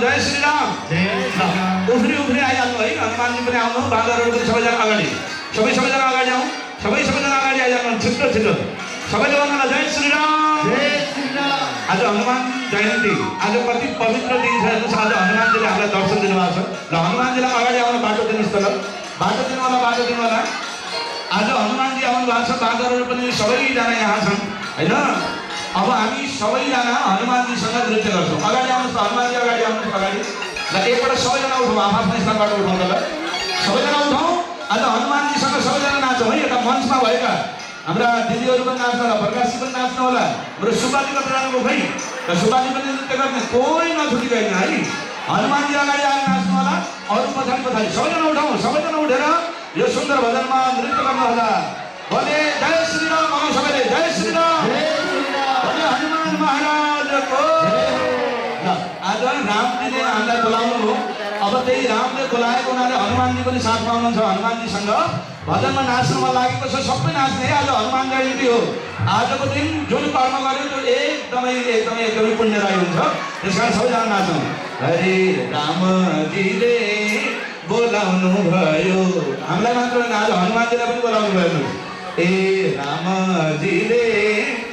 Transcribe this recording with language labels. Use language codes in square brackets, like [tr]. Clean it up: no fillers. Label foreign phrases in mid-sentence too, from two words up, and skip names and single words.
[ne] जय श्री राम उफ्री उफ्री आइहाल्नु है हनुमानजी पनि आउनु बाँदरहरू पनि सबैजना अगाडि सबैजना अगाडि आउँ सबैजना अगाडि आइहाल्नु छिटो सबैले भन्नु जय श्री राम आज हनुमान जयन्ती आज कति पवित्र दिन छ हेर्नुहोस् आज हनुमानजीले हामीलाई दर्शन दिनुभएको छ र हनुमानजीलाई अगाडि आउन बाटो दिनुहोस् त ल बाटो दिनु होला आज हनुमानजी आउनु भएको छ बाँदरहरू पनि सबैजना यहाँ छन् होइन अब हामी सबैजना हनुमानजीसँग नृत्य गर्छौँ अगाडि आउनुहोस् त हनुमानजी अगाडि आउनुहोस् अगाडि ल एकपल्ट सबैजना उठाउँ आफ्नो स्थानबाट उठाउँ ल सबैजना उठाउँ आज हनुमानजीसँग सबैजना नाच्छौँ है यता मञ्चमा भएका हाम्रा दिदीहरू पनि नाच्नु होला प्रकाशजी पनि नाच्नु होला हाम्रो सुब्बाजी कता जानुभयो खै र सुब्बाजी पनि नृत्य गर्ने कोही नछुटिकन है हनुमानजी अगाडि आएर नाच्नु होला अरू पछाडि सबैजना उठाउँ सबैजना उठेर यो सुन्दर भजनमा नृत्य गर्नु होला बोले जय श्री राम भनौँ सबैले जय श्री राम बोले हनुमान महाराजको आज रामजीले हामीलाई बोलाउनु हो अब त्यही रामले बोलाएको हुनाले हनुमानजी पनि साथमा हुनुहुन्छ हनुमानजीसँग भजनमा नाच्न मन लागेको छ सबै नाच्ने है आज हनुमान जयन्ती हो आजको दिन जुन कर्म गर्यो त्यो एकदमै पुण्यदायी हुन्छ त्यस कारण सबैजना नाच्छौँ हरे रामजीले बोलाउनु भयो हामीलाई मात्र होइन आज हनुमानजीलाई पनि बोलाउनु भयो ए रामजीले